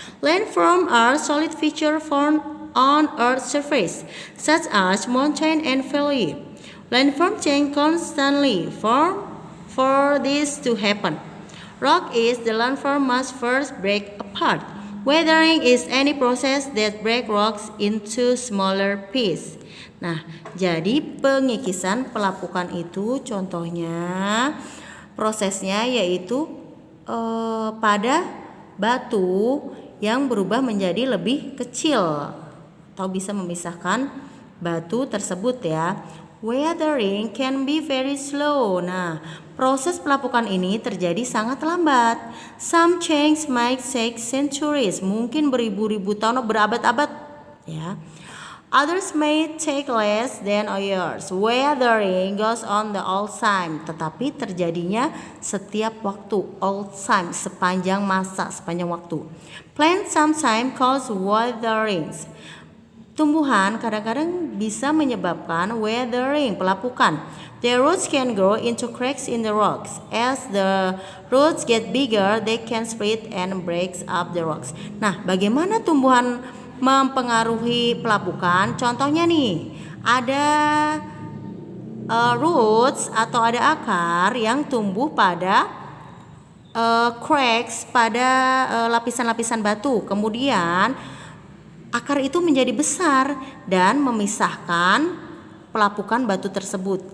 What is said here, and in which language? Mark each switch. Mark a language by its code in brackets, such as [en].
[en] Landform are solid feature formed on Earth's surface, such as mountain and valley. Landform change constantly for this to happen. Rock is the landform must first break apart. Weathering is any process that break rocks into smaller pieces. [id] Nah, jadi pengikisan pelapukan itu contohnya prosesnya yaitu pada batu yang berubah menjadi lebih kecil atau bisa memisahkan batu tersebut ya. [en] Weathering can be very slow. [id] Nah, proses pelapukan ini terjadi sangat lambat. [en] Some change might take centuries, [id] mungkin beribu-ribu tahun, berabad-abad ya. [en] Others may take less than a year. Weathering goes on the all time, [id] tetapi terjadinya setiap waktu, [en] all time, [id] sepanjang masa, sepanjang waktu. [en] Plants sometimes cause weatherings. [id] Tumbuhan kadang-kadang bisa menyebabkan weathering, pelapukan. [en] Their roots can grow into cracks in the rocks. As the roots get bigger, they can split and break up the rocks. [id] Nah, bagaimana tumbuhan mempengaruhi pelapukan? Contohnya nih, ada roots atau ada akar yang tumbuh pada cracks, pada lapisan-lapisan batu. Kemudian akar itu menjadi besar dan memisahkan pelapukan batu tersebut.